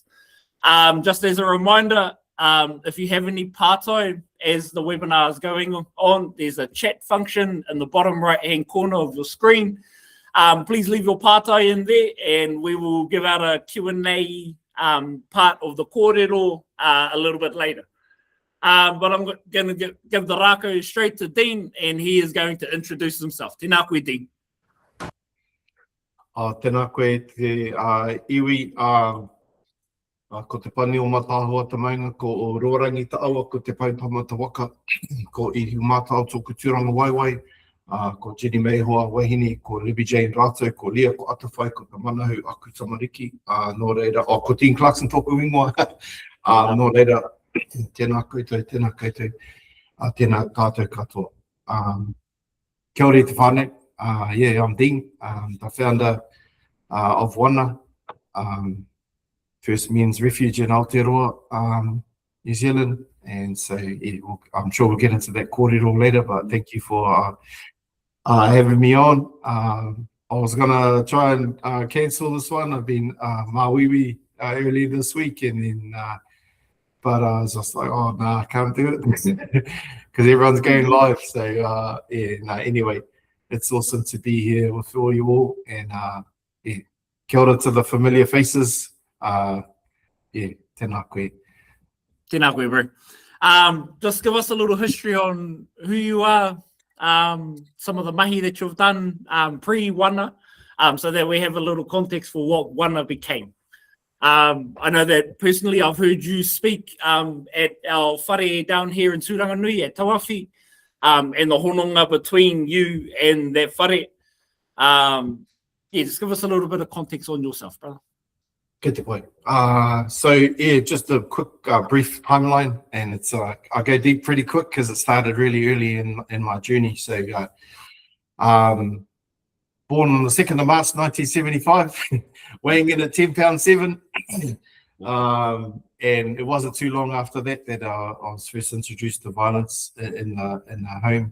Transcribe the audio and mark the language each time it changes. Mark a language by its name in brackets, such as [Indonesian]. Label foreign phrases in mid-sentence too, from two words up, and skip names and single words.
[English] Just as a reminder, if you have any pārtai as the webinar is going on, there's a chat function in the bottom right-hand corner of your screen. Please leave your pārtai in there, and we will give out a Q&A part of the kōrero a little bit later. But I'm going to give the rākau straight to Dean, and he is going to introduce himself. [Māori] Tēnā koe, Dean. Tēnā koe te iwi, ko te pani o mātāhua te mainga, ko o Ruarangi ta awa, ko te paipama ta waka, ko I mātau tōku tūranga waiwai, ko Jenny Meihoa Wahine, ko Libby Jane Rātou, ko Lia, ko Atawhai, ko te manahu aku tamariki, nō reira, ko Dean Clarkson tōku ingoa, nō reira, tēnā koutou, tēnā koutou, tēnā tātou katoa. Kia ora te whānau. [English] Yeah, I'm Dean, the founder of Wana, First Men's Refuge in Aotearoa, New Zealand. And so yeah, I'm sure we'll get into that kōrero later, but thank you for having me on. I was going to try and cancel this one. I've been mawiwi earlier this week, and then, but I was just like, oh, no, I can't do it because everyone's going live. So yeah, no, anyway. It's awesome to be here with all you all, and yeah, [Māori] kia ora [English] to the familiar faces. Yeah, [Māori] tēnā koe. Tēnā koe, [English] bro. Just give us a little history on who you are, some of the mahi that you've done pre-Wana, so that we have a little context for what Wana became. I know that personally I've heard you speak at our whare down here in Tūranganui at Tawawhi. And the hononga between you and that whare. Yeah, just give us a little bit of context on yourself, brother. [Māori] Kia te pai. [English] So yeah, just a quick brief timeline, and it's I go deep pretty quick because it started really early in my journey. So born on the 2nd of March 1975, weighing in at 10 pounds 7. And it wasn't too long after that I was first introduced to violence in the home.